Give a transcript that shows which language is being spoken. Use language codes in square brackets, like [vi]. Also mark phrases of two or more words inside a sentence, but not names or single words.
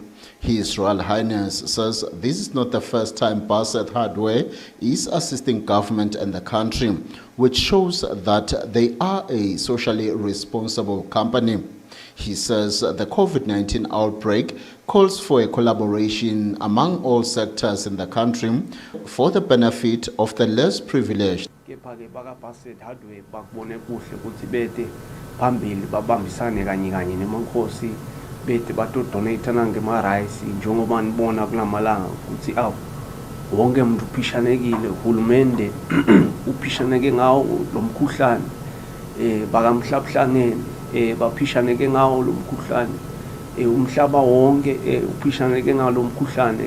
[en] His Royal Highness says this is not the first time Bassett Hardware is assisting government and the country, which shows that they are a socially responsible company. He says the COVID-19 outbreak calls for a collaboration among all sectors in the country for the benefit of the less privileged. [ss] Bete batodonate ngema-rice njengoba nibona kulamalanga ukuthi wonke umuntu uphishanekile, uhulumende uphishaneke ngawo lo mkhuhlane, bakamhlabuhlangene baphishaneke ngawo lo mkhuhlane, umhlaba wonke uphishaneke ngawo lo mkhuhlane.